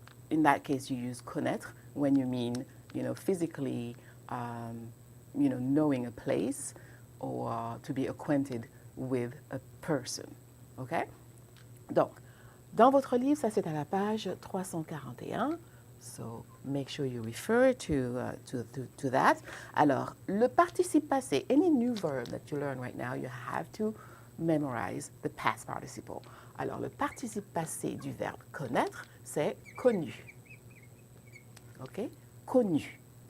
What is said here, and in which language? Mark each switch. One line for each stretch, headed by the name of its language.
English: In that case, you use connaître when you mean, you know, physically, you know, knowing a place or to be acquainted with a person. Okay?
French: Donc, dans votre livre, ça c'est à la page 341.
English: So make sure you refer to that.
French: Alors, le participe passé,
English: any new verb that you learn right now, you have to memorize the past participle.
French: Alors, le participe passé du verbe connaître, c'est connu. OK? Connu.